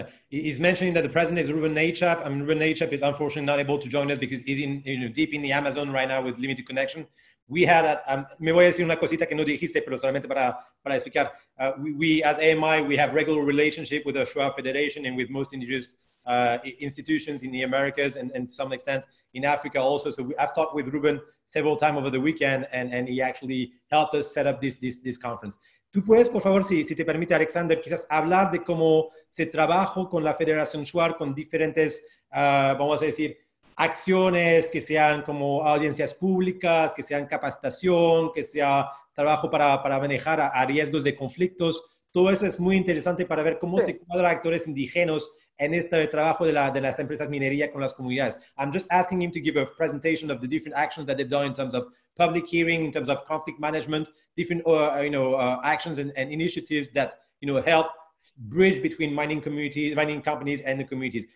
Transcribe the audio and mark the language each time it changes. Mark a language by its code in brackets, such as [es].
[en] He's mentioning that the president is Ruben Nachap. Ruben Nachap is unfortunately not able to join us because he's deep in the Amazon right now with limited connection. We had, [es] me voy a decir una cosita que no dijiste, pero solamente para explicar. [en] We as AMI, we have regular relationship with the Shuar Federation and with most indigenous institutions in the Americas and to some extent in Africa also. So I've talked with Ruben several times over the weekend, and he actually helped us set up this conference. [es] Tú puedes, por favor, si te permite, Alexander, quizás hablar de cómo se trabajó con la Federación Shuar, con diferentes, vamos a decir, acciones que sean como audiencias públicas, que sean capacitación, que sea trabajo para manejar a riesgos de conflictos. Todo eso es muy interesante para ver cómo se cuadra actores indígenas en este trabajo de las empresas minería con las comunidades. [en] I'm just asking him to give a presentation of the different actions that they've done in terms of public hearing, in terms of conflict management, different actions and initiatives that help bridge between mining companies and the communities.